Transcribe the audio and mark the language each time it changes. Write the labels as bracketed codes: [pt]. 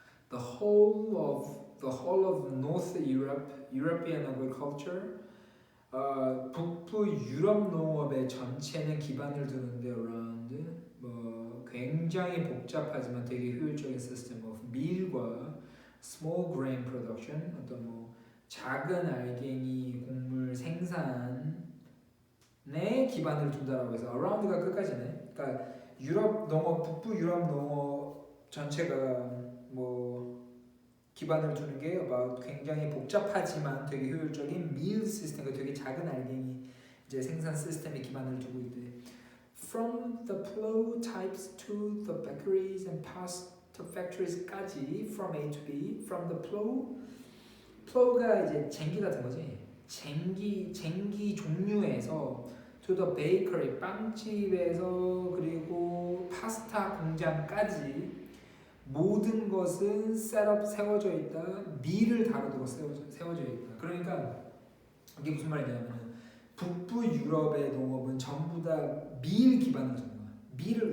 [en] The whole of North European agriculture [ko] 북부 유럽 농업의 전체는 기반을 두는데 around 뭐 굉장히 복잡하지만 되게 효율적인 시스템 of 밀과 [en] small grain production [ko] 어떤 뭐 작은 알갱이 곡물 생산에 기반을 둔다라고 해서 around가 끝까지네. 그러니까 유럽 농업 북부 유럽 농업 전체가 뭐 기반을 두는 게 굉장히 복잡하지만 되게 효율적인 밀 시스템, 되게 작은 알갱이 이제 생산 시스템에 기반을 두고 있대. [en] From the plow types to the bakeries and pasta factories까지 from A to B, from the plow가 [ko] 이제 쟁기 같은 거지. 쟁기 종류에서 [en] to the bakery [ko] 빵집에서 그리고 파스타 공장까지. 모든 것은 셋업 세워져 있다. 밀을 다루도록 세워져 있다. 그러니까 이게 무슨 말이냐면 북부 유럽의 농업은 전부 다 밀 기반으로 짓는 거야.